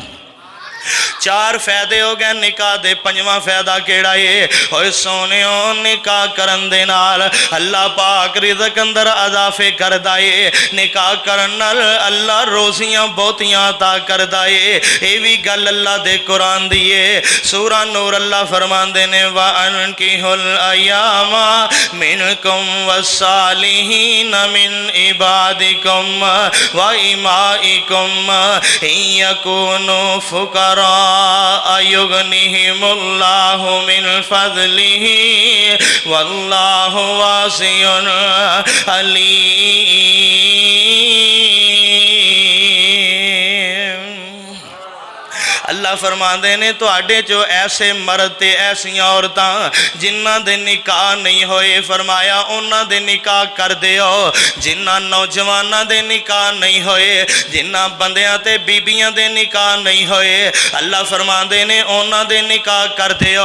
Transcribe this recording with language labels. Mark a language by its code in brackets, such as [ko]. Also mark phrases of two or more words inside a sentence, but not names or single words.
[pa] ਚਾਰ ਫ਼ਾਇਦੇ ਹੋ ਗਏ ਨਿਕਾਹ ਦੇ। ਪੰਜਵਾਂ ਫ਼ਾਇਦਾ ਕਿਹੜਾ ਹੈ? ਓਏ ਸੋਹਣਿਓ ਨਿਕਾਹ ਕਰਨ ਦੇ ਨਾਲ ਅੱਲਾਹ ਪਾਕ ਰਿਜ਼ਕ ਅੰਦਰ ਇਜ਼ਾਫ਼ੇ ਕਰਦਾ ਹੈ। ਨਿਕਾਹ ਕਰਨ ਨਾਲ ਅੱਲਾਹ ਰੋਜ਼ੀਆਂ ਬਹੁਤੀਆਂ ਅਤਾ ਕਰਦਾ ਹੈ। ਯੇ ਭੀ ਗੱਲ ਅੱਲਾਹ ਦੇ ਕੁਰਾਨ ਦੀ ਹੈ। ਸੂਰਾ ਨੂਰ ਅੱਲਾਹ ਫ਼ਰਮਾਂਦੇ ਨੇ [ar] وأنكحوا الأيامى منكم والصالحين من عبادكم وإمائكم يكونوا فقراء يغنهم الله من فضله والله واسع عليم. [pa] ਅੱਲਾਹ ਫ਼ਰਮਾਂਦੇ ਨੇ ਤੁਹਾਡੇ ਚੋਂ ਐਸੇ ਮਰਦ ਤੇ ਐਸੀਆਂ ਔਰਤਾਂ ਜਿਨ੍ਹਾਂ ਦੇ ਨਿਕਾਹ ਨਹੀਂ ਹੋਏ, ਫ਼ਰਮਾਇਆ ਉਨ੍ਹਾਂ ਦੇ ਨਿਕਾਹ ਕਰ ਦਿਓ। ਜਿਨ੍ਹਾਂ ਨੌਜਵਾਨਾਂ ਦੇ ਨਿਕਾਹ ਨਹੀਂ ਹੋਏ, ਜਿਨ੍ਹਾਂ ਬੰਦੀਆਂ ਤੇ ਬੀਬੀਆਂ ਦੇ ਨਿਕਾਹ ਨਹੀਂ ਹੋਏ, ਅੱਲਾਹ ਫ਼ਰਮਾਂਦੇ ਨੇ ਉਨ੍ਹਾਂ ਦੇ ਨਿਕਾਹ ਕਰ ਦਿਓ।